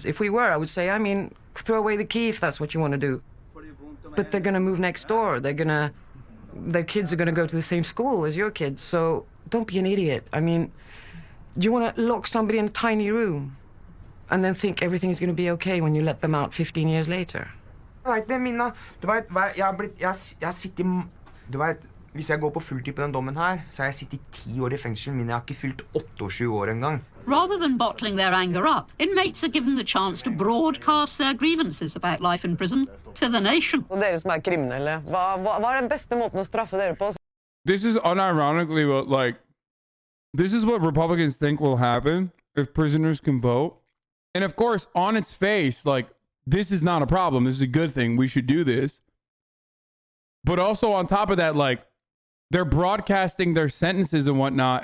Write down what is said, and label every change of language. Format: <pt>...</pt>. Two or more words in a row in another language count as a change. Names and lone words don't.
<en>If we were, I would say, I mean, throw away the key if that's what you want to do. But they're going to move next door. Their kids are going to go to the same school as your kids, so don't be an idiot. I mean, do you want to lock somebody in a tiny room and then think everything's going to be okay when you let them out 15 years later?</en> <no>Jeg vet det, Minna. Du vet, jeg sitter, du vet, hvis jeg går på fulltid på den dommen her, så har jeg sittet 10 år i fengsel, men jeg har ikke fylt 28 år engang.</no> <en>Rather than bottling their anger up, inmates are given the chance to broadcast their grievances about life in prison to the nation.</en> <no>Og dere som er kriminelle, hva er den beste måten å straffe dere på?</no> <en>This is unironically what, like, this is what Republicans think will happen if prisoners can vote. And of course, on its face, like, this is not a problem. This is a good thing. We should do this. But also on top of that, like, they're broadcasting their sentences and whatnot.</en>